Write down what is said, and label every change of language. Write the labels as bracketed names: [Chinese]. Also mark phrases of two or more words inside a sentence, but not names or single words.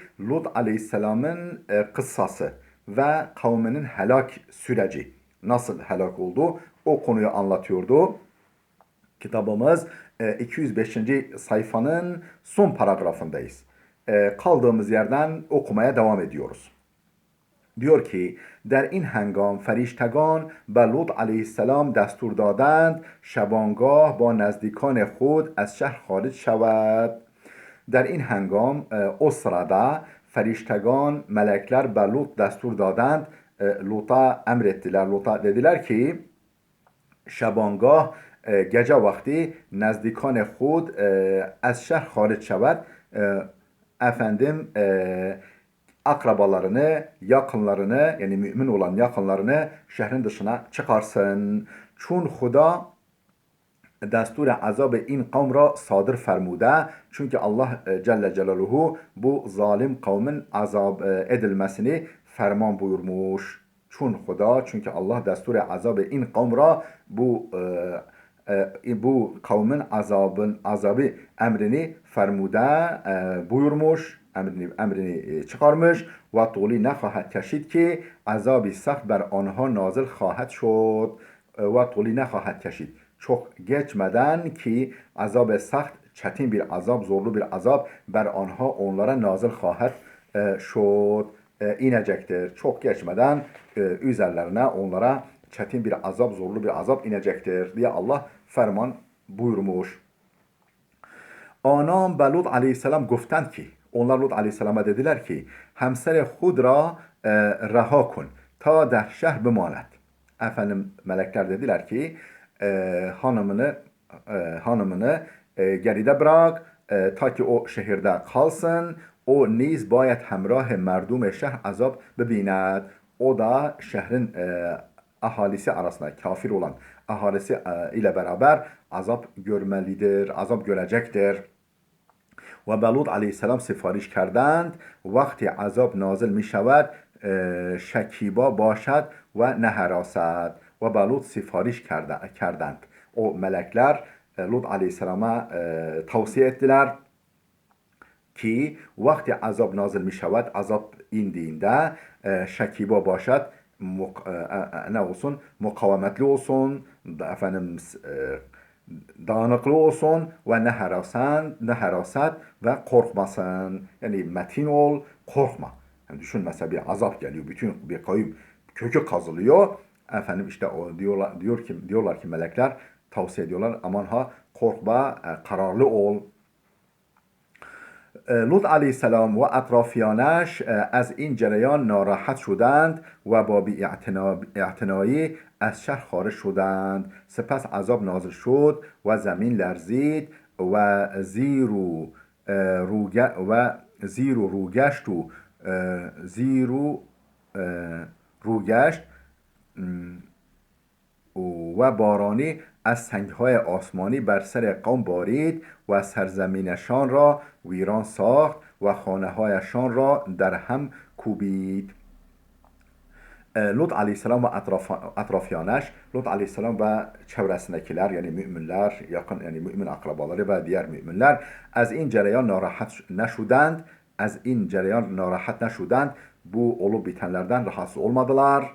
[Turkish] Lut Aleyhisselam'ın kıssası ve kavminin helak süreci. Nasıl helak oldu? O konuyu anlatıyordu. Kitabımız 205. sayfanın son paragrafındayız. Kaldığımız yerden okumaya devam ediyoruz. Diyor ki [Persian] در این هنگام فرشتگان به لوط علیه السلام دستور دادند شبانگاه با نزدیکان خود از شهر خارج شود. در این هنگام [Turkish] o sırada [Persian] feriştegan melekler به Lut دستور دادند. [Turkish] Lut'a emrettiler. Lut'a dediler ki şabangah gece vakti [Persian] نزدیکان خود از شهر خارج شود. [Turkish] Efendim akrabalarını, yakınlarını, yani mümin olan yakınlarını şehrin dışına çıkarsın. [Persian] چون خدا دستور عذاب این قوم را صادر فرموده. [Turkish] Çünkü Allah Celle Celaluhu bu zalim kavmin azab edilmesini ferman buyurmuş. [Persian] چون خدا, [Turkish] çünkü Allah [Persian] دستور عذاب این قوم را [Turkish] bu kavmin azabı emrini [Persian] fermude buyurmuş. [Turkish] Emrini çıkarmış ve [Persian] طولی نخواهد کشید که عذابی سخت بر آنها نازل خواهد شد ve طولی نخواهد کشید. [Turkish] Çok geçmeden ki azab-ı sahт, çetin bir azap, zorlu bir azap [Persian] بر آنها, [Turkish] onlara [Persian] نازل خواهد شد, [Turkish] inecektir. Çok geçmeden üzerlerine onlara çetin bir azap, zorlu bir azap inecektir diye Allah ferman buyurmuş. [Persian] Anam به لوط aleyhisselam گفتند [Turkish] ki, onlar Lut aleyhisselama dediler ki [Persian] همسر خود را رها کن تا در شهر بماند. [Turkish] Efendim melekler dediler ki hanımını geride bırak ta ki o şehirde kalsın. [Persian] O نیز باید همراه مردم شهر عذاب ببیند. [Turkish] O da şehrin ahalisi arasında, kafir olan ahalisi ile beraber azap görmelidir, azap görecektir. [Persian] و به لوط علیه السلام سفارش کردند وقتی عذاب نازل می شود شکیبا باشد و نه حراست. و به لوط سفارش کردند. [Turkish] O melekler Lut aleyhisselama tavsiye ettiler ki [Persian] وقتی عذاب نازل می شود, [Turkish] azap indiğinde [Persian] شکیبا باشد, [Turkish] ne olsun, mukavemetli olsun, efendim dağınıklı olsun ve [Persian] نه حراست [Turkish] ve korkmasın. Yani metin ol, korkma. Yani düşün, mesela bir azap geliyor, bütün bir kavim kökü kazılıyor. Efendim işte o diyorlar ki melekler tavsiye ediyorlar, aman ha korkma, kararlı ol. [Persian] لوط علیه السلام و اطرافیانش از این جریان ناراحت شدند و با بی‌اعتنایی از شهر خارج شدند. سپس عذاب نازل شد و زمین لرزید و روگشت و بارانی از سنگهای آسمانی بر سر قوم بارید و سرزمینشان را ویران ساخت و خانه‌هایشان را در هم کوبید. [Turkish] Lut aleyhisselam ve atrafyaneş, Lut aleyhisselam ve çevresindekiler, yani müminler, yakın, yani mümin akrabaları ve diğer müminler [Persian] از این جریان ناراحت نشدند, [Turkish] bu olup bitenlerden rahatsız olmadılar.